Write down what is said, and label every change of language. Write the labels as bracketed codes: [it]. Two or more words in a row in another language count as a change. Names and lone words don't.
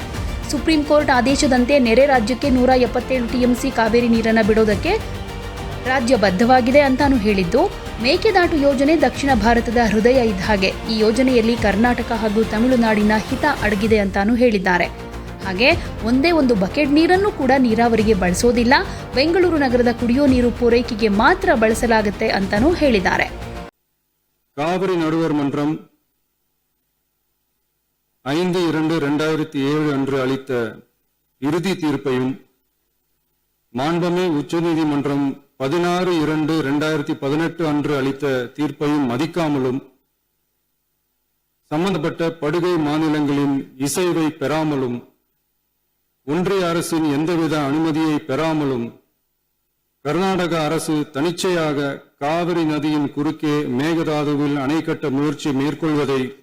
[kn] ಸುಪ್ರೀಂ ಕೋರ್ಟ್ ಆದೇಶದಂತೆ ನೆರೆ ರಾಜ್ಯಕ್ಕೆ 177 ಟಿಎಂಸಿ ಕಾವೇರಿ ನೀರನ್ನು ಬಿಡೋದಕ್ಕೆ ರಾಜ್ಯ ಬದ್ಧವಾಗಿದೆ ಅಂತಾನೂ ಹೇಳಿದ್ದು, ಮೇಕೆದಾಟು ಯೋಜನೆ ದಕ್ಷಿಣ ಭಾರತದ ಹೃದಯ ಇದ್ದ ಹಾಗೆ ಈ ಯೋಜನೆಯಲ್ಲಿ ಕರ್ನಾಟಕ ಹಾಗೂ ತಮಿಳುನಾಡಿನ ಹಿತ ಅಡಗಿದೆ ಅಂತಾನೂ ಹೇಳಿದ್ದಾರೆ. ಹಾಗೆ ಒಂದೇ ಒಂದು ಬಕೆಟ್ ನೀರನ್ನು ಕೂಡ ನೀರಾವರಿಗೆ ಬಳಸೋದಿಲ್ಲ, ಬೆಂಗಳೂರು ನಗರದ ಕುಡಿಯೋ ನೀರು ಪೂರೈಕೆಗೆ ಮಾತ್ರ ಬಳಸಲಾಗುತ್ತೆ ಅಂತಾನೂ ಹೇಳಿದ್ದಾರೆ. [ta] காவிரி நடுவர் மன்றம் 5/2/2007 அன்று அளித்த இறுதி தீர்ப்பையும் மாண்புமிகு உச்சநீதிமன்றம் 16/2/2018 அன்று அளித்த தீர்ப்பையும் மதிக்காமலும் சம்பந்தப்பட்ட படுகை மாநிலங்களின் இசைவை பெறாமலும் ஒன்றிய அரசின் எந்தவித அனுமதியை பெறாமலும் கர்நாடக அரசு தனிச்சையாக காவிரி நதியின் குறுக்கே மேகதாதுவில் அணை கட்ட முயற்சி மேற்கொள்வதை